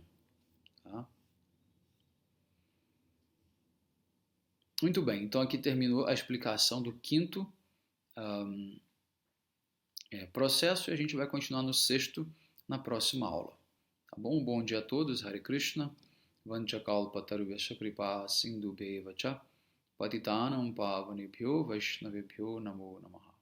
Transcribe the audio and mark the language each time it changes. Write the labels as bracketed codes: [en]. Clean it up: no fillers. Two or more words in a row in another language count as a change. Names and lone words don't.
[pt] Tá? Muito bem, então aqui terminou a explicação do quinto processo e a gente vai continuar no sexto na próxima aula. Tá bom? Bom dia a todos, [sa] Hare Krishna, Vanchakalpataruvesha kripa sindhubheva cha patitanam pavanebhyo vaishnavebhyo namo namaha.